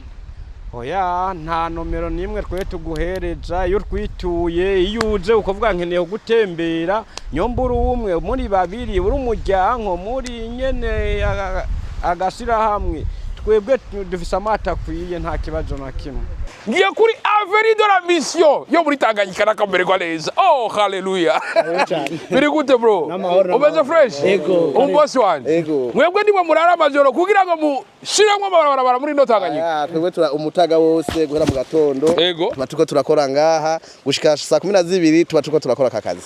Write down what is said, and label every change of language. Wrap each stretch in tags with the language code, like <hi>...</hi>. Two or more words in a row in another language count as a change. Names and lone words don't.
<rn>oya nta nomero nimwe twe tuguhereja iyo twituye iyo uje ukavuga nkeneye gutembera nyombura umwe muri babiri uri umuryango muri nyene agashira hamwe twebwe dufise amata kwiye nta kibazo na kimwe ngiye kuri Avenue de la Mission yo muri Tanganyika nakamererwa neza oh haleluya biri gute bro umeze fresh umbosi wanje mwebwe ndimo murara amajoro kugira ngo mushiramwe amabarabara muri no Tanganyika twebwe umutaga wose guhera mu gatondo tuba turakora ngaha gushika saa 12 tuba turakora kakazi</rn>